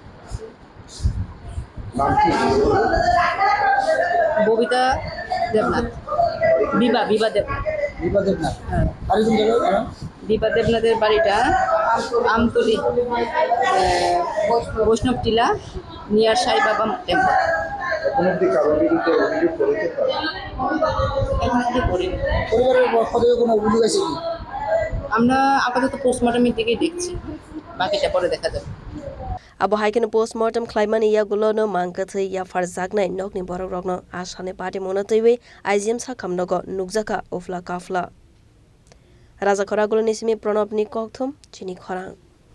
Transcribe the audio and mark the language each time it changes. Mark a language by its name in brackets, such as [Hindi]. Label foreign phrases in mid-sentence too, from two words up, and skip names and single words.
[Bangla] ববিতা দেবনাথ বিভা দেবনাথ হ্যাঁ বিভা দেবনাথের বাড়িটা আমতলি বৈষ্ণব টিলা নিয়ার সাই বাবা টেম্পল আমরা আপাতত পোস্টমর্টমের দিকেই দেখছি বাকিটা পরে দেখা যাবে [Kok Borok] abo haiken postmortem khlaimani ya gulono mangkathai ya farjaknai nokni borok rokno asane party mono tewe IGM sakam nogo nukjaka ofla kafla raja khora gulo nisimi pranab ni kokthum chini khorang